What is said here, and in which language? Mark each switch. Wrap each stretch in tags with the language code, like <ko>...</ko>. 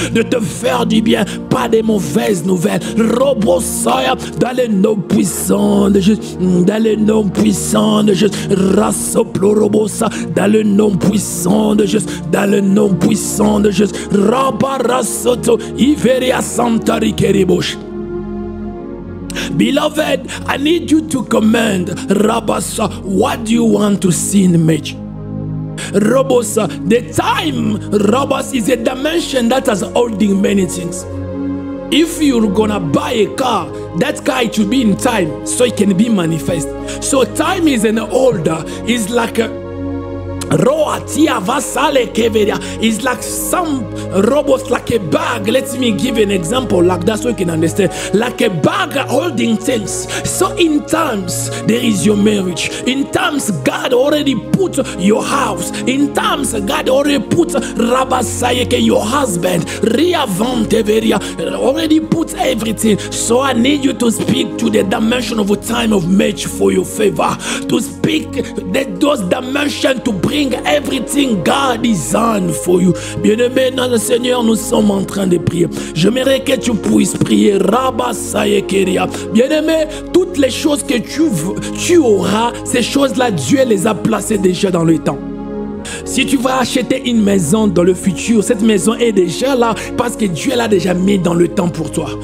<fr>De te faire du bien, pas des mauvaises nouvelles. Robosoya, dans le nom puissant de Jésus, dans le nom puissant de Jésus, Rassoplorobosa, dans le nom puissant de Jésus, dans le nom puissant de Jésus, Rabarasoto, Iveria Santari Keribosh.</fr> <en>Beloved, I need you to command, Rabasa, what do you want to see in the match? Robosa, the time, Robos, is a dimension that is holding many things. If you're gonna buy a car, that car it should be in time so it can be manifest. So time is an holder, is like a it's like some robots, like a bag. Let me give an example like that so you can understand. Like a bag holding things. So in times there is your marriage. In times God already put your house. In times God already put Rabasayeke, your husband. Already put everything. So I need you to speak to the dimension of a time of match for your favor. To speak those dimensions to bring everything God designed for you.</en> <fr>Bien-aimé dans le Seigneur, nous sommes en train de prier. J'aimerais que tu puisses prier. Rabasayekeria. Bien-aimé, toutes les choses que tu auras, ces choses-là, Dieu les a placées déjà dans le temps. Si tu vas acheter une maison dans le futur, cette maison est déjà là parce que Dieu l'a déjà mis dans le temps pour toi.</fr>